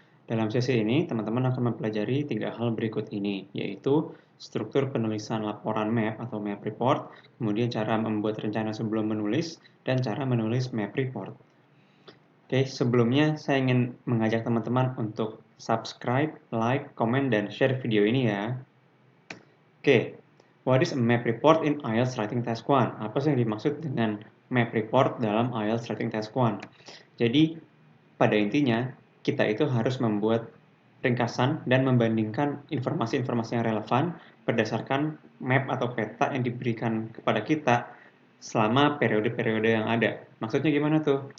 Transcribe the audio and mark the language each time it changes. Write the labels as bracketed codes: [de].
[id] Dalam sesi ini, teman-teman akan mempelajari 3 hal berikut ini, yaitu struktur penulisan laporan map atau map report, kemudian cara membuat rencana sebelum menulis, dan cara menulis map report. Oke, sebelumnya saya ingin mengajak teman-teman untuk subscribe, like, komen, dan share video ini ya. [en] Oke, what is a map report in IELTS Writing Task 1? [id] Apa sih yang dimaksud dengan map report dalam IELTS Writing Task 1? Jadi, pada intinya, kita itu harus membuat ringkasan dan membandingkan informasi-informasi yang relevan berdasarkan map atau peta yang diberikan kepada kita selama periode-periode yang ada. Maksudnya gimana tuh?